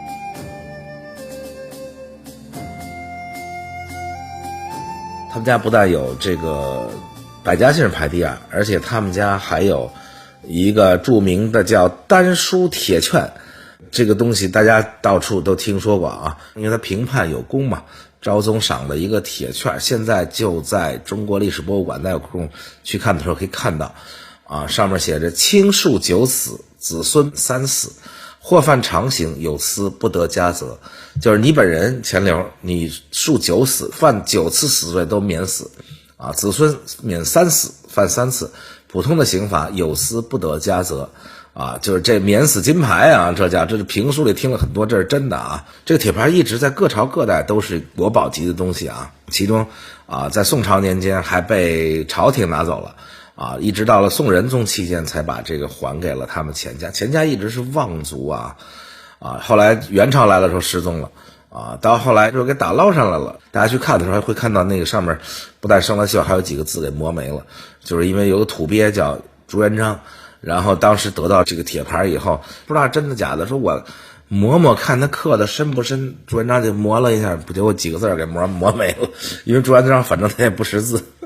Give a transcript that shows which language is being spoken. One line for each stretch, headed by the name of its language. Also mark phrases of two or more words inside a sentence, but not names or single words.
Chinese: 他們家不但有這個百家姓排第二，而且他們家還有一個著名的叫丹書鐵券，這個東西大家到處都聽說過啊，因為它平叛有功嘛，昭宗賞的一個鐵券，現在就在中國歷史博物館，大家有空去看的時候可以看到啊，上面寫着卿庶九死，子孫3死，或犯常刑，有司不得加責，就是你本人錢鎏，你庶9死，犯9次死罪都免死啊，子孙免3死，犯3次，普通的刑罚有司不得加責啊，就是这免死金牌啊，这是评书里听了很多，这是真的啊。這個鐵牌一直在各朝各代都是國寶級的東西啊，其中在宋朝年間還被朝廷拿走了啊，一直到了宋仁宗期間才把這個還給了他們錢家。錢家一直是望族啊，後來元朝來的時候失蹤了啊，到後來就給打撈上來了。大家去看的時候還會看到那個上面不但生了鏽，還有幾個字給磨沒了，就是因為有個土鳖叫朱元璋，然後當時得到這個鐵牌以後，不知道真的假的，說我磨磨看他刻的深不深，朱元璋就磨了一下，不就有幾個字給磨沒了，因為朱元璋反正他也不識字